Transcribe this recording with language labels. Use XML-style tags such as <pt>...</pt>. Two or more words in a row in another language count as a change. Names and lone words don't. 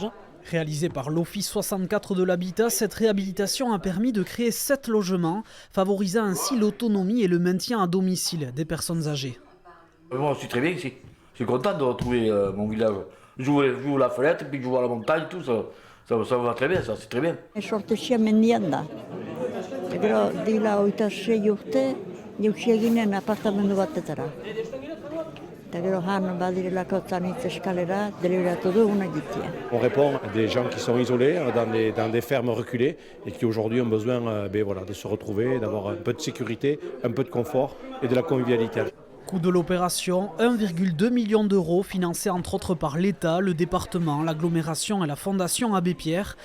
<fr>Réalisée par l'Office 64 de l'habitat, cette réhabilitation a permis de créer 7 logements, favorisant ainsi l'autonomie et le maintien à domicile des personnes âgées. Moi, je suis très bien ici. Je suis content de retrouver mon village. J'ouvre la fenêtre, puis je vois la montagne, tout ça. Ça va très bien, ça, c'est très bien.</fr> <eu>Sortesia mendian da. Gero dila 26 urte, jautsi eginen apartamendu batetara. Eta gero han badirelako zanitz eskalera, deliberatu duguna egitea.</eu> <fr>On répond à des gens qui sont isolés dans des fermes reculées et qui aujourd'hui ont besoin de se retrouver, d'avoir un peu de sécurité, un peu de confort et de la convivialité. Coût de l'opération, 1,2 million d'euros, financés entre autres par l'État, le département, l'agglomération et la Fondation Abbé Pierre.</fr>